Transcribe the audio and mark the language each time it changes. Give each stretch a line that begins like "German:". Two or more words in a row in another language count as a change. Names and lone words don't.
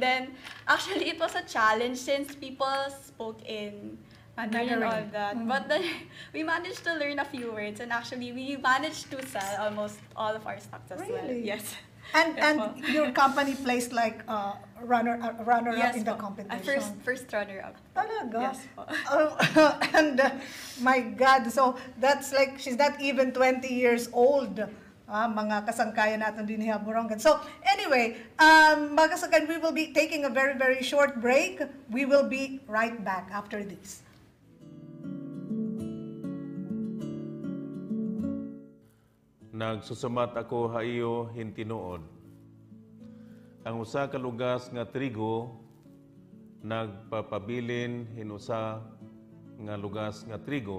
English: Then actually it was a challenge since people spoke in Mandarin and all that. But then we managed to learn a few words, and actually we managed to sell almost all of our stocks as well. Really? Yes. And your company placed like runner up in the po. competition. First runner up. Talaga? Yes po. And my God, so that's like she's not even 20 years old.
Waray: Mga kasangkayan natin din ni Borongan.
English: So anyway,
Waray: mga kasangkayan,
English: we will be taking a very, very short break. We will be right back after this.
Waray: Nagsusumat ako haiyo hintinuod. Ang usa ka lugas nga trigo nagpapabilin hinusa nga lugas nga trigo.